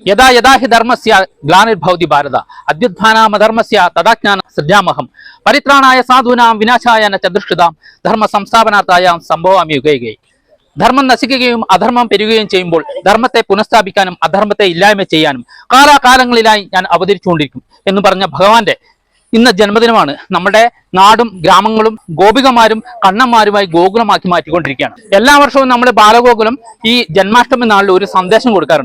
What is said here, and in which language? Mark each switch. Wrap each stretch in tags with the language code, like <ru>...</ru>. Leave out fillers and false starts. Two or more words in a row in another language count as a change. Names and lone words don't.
<sa>यदा यदा हि धर्मस्य ग्लानिर्भवति भारत अद्युत्थानामधर्मस्य तदाज्ञानं सृजामहं परित्राणाय साधूनां विनाशाय न च दुष्कृतां धर्म संस्थापनार्थाय संभवामि युगे.</sa> <ml>ധർമ്മം നശിക്കുകയും അധർമ്മം പെരുകുകയും ചെയ്യുമ്പോൾ ധർമ്മത്തെ പുനഃസ്ഥാപിക്കാനും അധർമ്മത്തെ ഇല്ലായ്മ ചെയ്യാനും കാലാകാലങ്ങളിലായി ഞാൻ അവതരിച്ചുകൊണ്ടിരിക്കും എന്ന് പറഞ്ഞ ഭഗവാന്റെ ഇന്ന് ജന്മദിനമാണ്. നമ്മുടെ നാടും ഗ്രാമങ്ങളും ഗോപികമാരും കണ്ണന്മാരുമായി ഗോകുലമാക്കി മാറ്റിക്കൊണ്ടിരിക്കുകയാണ്. എല്ലാ വർഷവും നമ്മൾ ബാലഗോകുലം ഈ ജന്മാഷ്ടമി നാളിൽ ഒരു സന്ദേശം കൊടുക്കാറുണ്ട്.</ml>